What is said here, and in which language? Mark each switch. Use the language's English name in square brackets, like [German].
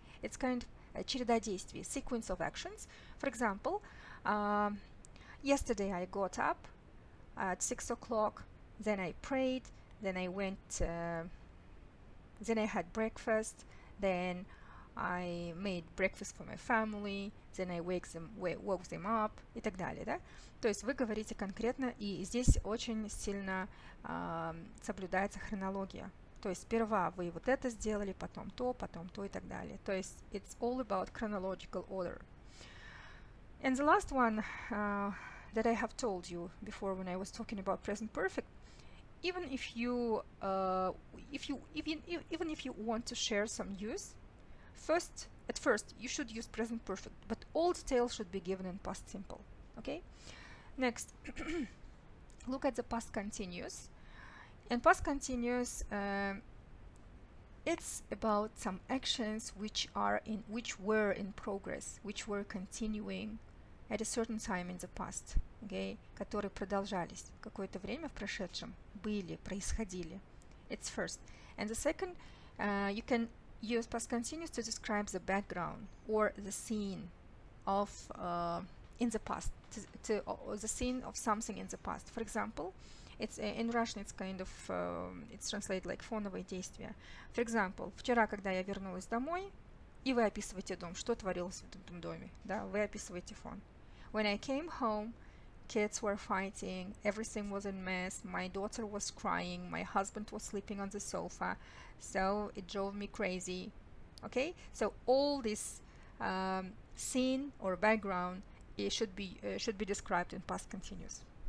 [English] It's kind of [Russian] череда действий, [English] sequence of actions. For example, yesterday I got up at 6 o'clock, then I prayed, then I went, then I had breakfast, then I made breakfast for my family, then I woke them up, [Russian] и так далее, да? То есть вы говорите конкретно, и здесь очень сильно соблюдается хронология. То есть сперва вы вот это сделали, потом то, и так далее. То есть [English] it's all about chronological order. And the last one that I have told you before when I was talking about present perfect, even if you want to share some use, at first you should use present perfect, but all details should be given in past simple. Okay. Next, look at the past continuous. And past continuous, it's about some actions which were in progress, which were continuing at a certain time in the past, okay, [Russian] которые продолжались какое-то время в прошедшем, происходили. [English] It's first. And the second, you can use past continuous to describe the background or the scene of in the past, the scene of something in the past. For example, it's in Russian it's kind of it's translated like [Russian] фоновые действия. [English] For example, [Russian] вчера, когда я вернулась домой, и вы описываете дом, что творилось в этом доме, да, вы описываете фон. [English] When I came home, kids were fighting, everything was a mess, my daughter was crying, my husband was sleeping on the sofa, so it drove me crazy. Okay, so all this scene or background, it should be described in past continuous.